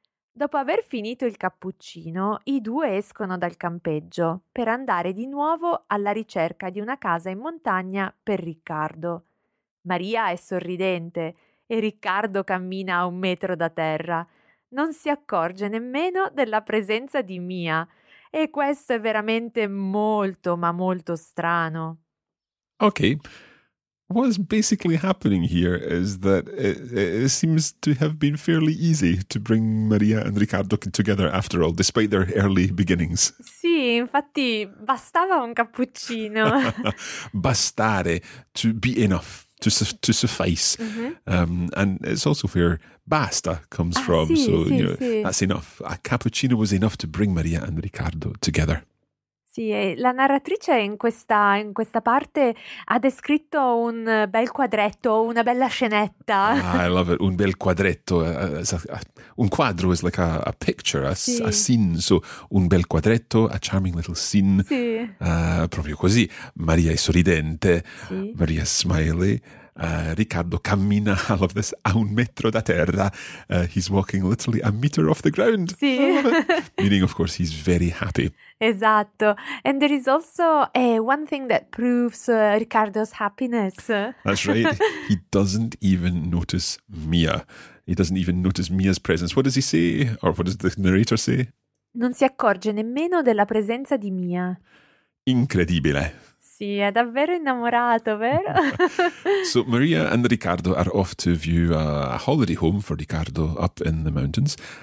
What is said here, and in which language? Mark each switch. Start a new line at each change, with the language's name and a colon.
Italian: Dopo aver finito il cappuccino, i due escono dal campeggio per andare di nuovo alla ricerca di una casa in montagna per Riccardo. Maria è sorridente e Riccardo cammina a un metro da terra. Non si accorge nemmeno della presenza di Mia. E questo è veramente molto, ma molto strano.
English: Okay. What's basically happening here is that it seems to have been fairly easy to bring Maria and Riccardo together after all, despite their early beginnings.
Italian: Sì, infatti, bastava un cappuccino.
English: Bastare, to be enough, to suffice. Mm-hmm. And it's also where basta comes from. Sì, so, sì, you know, sì. That's enough. A cappuccino was enough to bring Maria and Riccardo together.
Italian: Sì, la narratrice in questa parte ha descritto un bel quadretto, una bella scenetta.
English: Ah, I love it.
Italian: Un bel quadretto.
English: Un quadro is like a picture, a scene. So,
Italian: un bel quadretto,
English: a charming little scene.
Italian: Sì. Proprio così. Maria è sorridente. Sì. Maria è smiley. Riccardo cammina,
English: I love this,
Italian: a un metro da terra.
English: He's walking literally a meter off the ground.
Italian: Sì.
English: Meaning, of course, he's very happy.
Italian: Esatto.
English: And there is also one thing that proves Riccardo's happiness. That's right. He doesn't even notice Mia. He doesn't even notice Mia's presence. What does he say? Or what does the narrator say?
Italian: Non si accorge nemmeno della presenza di Mia. Incredibile. Sì, è davvero innamorato, vero?
English: So Maria and Riccardo are off to view a holiday home for Riccardo up in the mountains.